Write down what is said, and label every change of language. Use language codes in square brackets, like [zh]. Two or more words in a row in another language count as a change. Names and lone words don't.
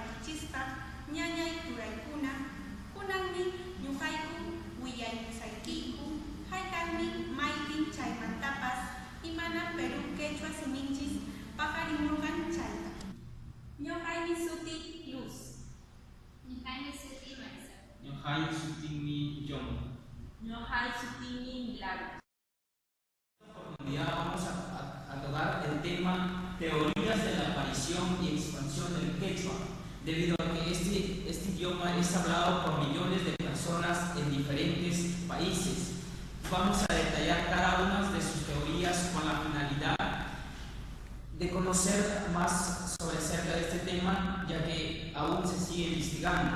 [qu] chispa, ñañay turaykuna, kunanmi ñuqayku willaykusaykiku, hayk'aqmi maypin chaymantapas imana Perú quechua siminchis paqarimurqan chayta. Ñuqaymi suti Luz. Ñuqaymi suti Marisa. Ñuqay sutimi John. Ñuqay sutimi Milagro. [es] Vamos a tocar el tema teorías de la aparición y expansión del quechua, debido a que este idioma es hablado por millones de personas en diferentes países. Vamos a detallar cada una de sus teorías con la finalidad de conocer más sobre acerca de este tema, ya que aún se sigue investigando.